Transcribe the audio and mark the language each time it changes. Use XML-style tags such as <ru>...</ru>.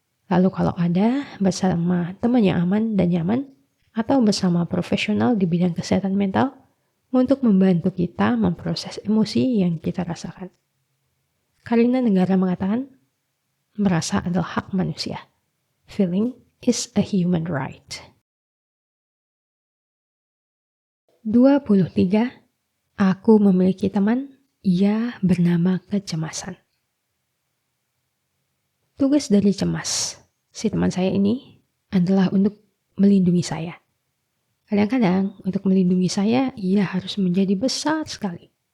<id>Lalu kalau ada, bersama teman yang aman dan nyaman, atau bersama profesional di bidang kesehatan mental, untuk membantu kita memproses emosi yang kita rasakan. Karina Negara mengatakan, merasa adalah hak manusia.</id> <en>Feeling is a human right. 23.</en> <id>Aku memiliki teman, ia bernama kecemasan. Tugas dari cemas, si teman saya ini, adalah untuk melindungi saya. Kadang-kadang untuk melindungi saya, ia harus menjadi besar sekali.</id>